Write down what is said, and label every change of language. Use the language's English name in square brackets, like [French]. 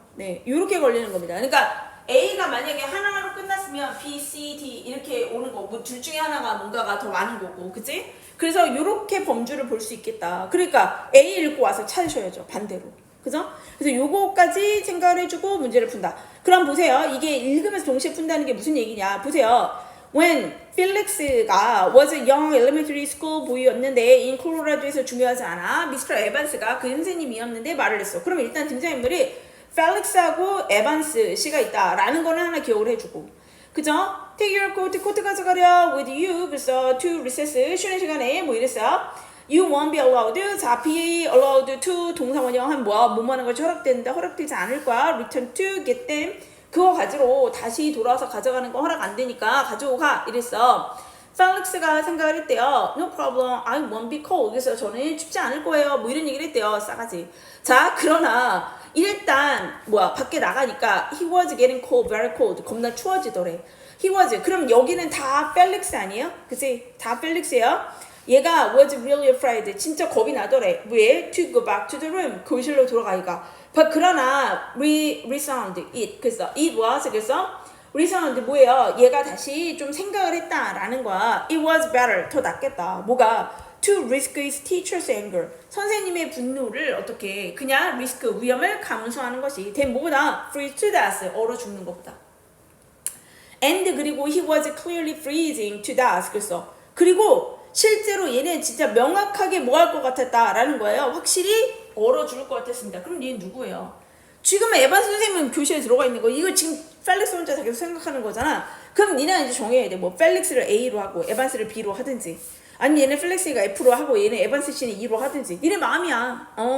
[Korean] 네, 요렇게 걸리는 겁니다. 그러니까 A가 만약에 하나로 끝났으면 B, C, D 이렇게 오는 거고 둘 중에 하나가 뭔가가 더 많은 거고 그치? 그래서 요렇게 범주를 볼 수 있겠다. 그러니까 A 읽고 와서 찾으셔야죠. 반대로. 그죠? 그래서 요거까지 생각을 해주고 문제를 푼다. 그럼 보세요. 이게 읽으면서 동시에 푼다는 게 무슨 얘기냐. 보세요. [English] When 필릭스가 was a young elementary school boy였는데 in Colorado에서 [Korean] 중요하지 않아. 미스터 에반스가 그 선생님이었는데 말을 했어. 그럼 일단 등장인물이 펠릭스하고 에반스 씨가 있다라는 거는 하나 기억을 해주고 그죠? [English] Take your coat, [Korean] 코트 가져가려 [English] with you. [Korean] 그래서 [English] to recess, [Korean] 쉬는 시간에 뭐 이랬어요. [English] You won't be allowed. [Korean] 자, [English] be allowed to [Korean] 동사원형 한 뭐뭐 하는 것이 허락되는데 허락되지 않을 거야. [English] Return to get them. [Korean] 그거 가지러 다시 돌아와서 가져가는 거 허락 안 되니까 가지고 가 이랬어. 펠릭스가 생각을 했대요. [English] No problem, I won't be cold. [Korean] 그래서 저는 춥지 않을 거예요. 뭐 이런 얘기를 했대요. 싸가지. 자, 그러나 일단 밖에 나가니까 [English] he was getting cold, very cold. [Korean] 겁나 추워지더래. [English] he was. [Korean] 그럼 여기는 다 펠릭스 아니에요? 그치? 다 펠릭스예요. 얘가 [English] was really afraid. [Korean] 진짜 겁이 나더래. 왜? [English] To go back to the room. [Korean] 교실로 돌아가기가. 그러나 [English] resound it. [Korean] 그래서 [English] it was. [Korean] 그래서 resound 뭐예요? 얘가 다시 좀 생각을 했다라는 거야. [English] It was better. [Korean] 더 낫겠다. 뭐가? [English] To risk his teacher's anger. [Korean] 선생님의 분노를 어떻게 그냥 리스크 위험을 감수하는 것이 된 뭐보다 [English] freeze to death. [Korean] 얼어 죽는 것보다. [English] And [Korean] 그리고 [English] he was clearly freezing to death. [Korean] 그리고 실제로 얘는 진짜 명확하게 뭐 할 것 같았다라는 거예요. 확실히 얼어 죽을 것 같았습니다. 그럼 얘는 누구예요? 지금 에반스 선생님은 교실에 들어가 있는 거. 이거 지금 펠릭스 혼자 계속 생각하는 거잖아. 그럼 니네 이제 정해야 돼. 뭐 펠릭스를 A로 하고 에반스를 B로 하든지 아니 얘는 펠릭스가 F로 하고 얘는 에반스 씨는 E로 하든지 니네 마음이야.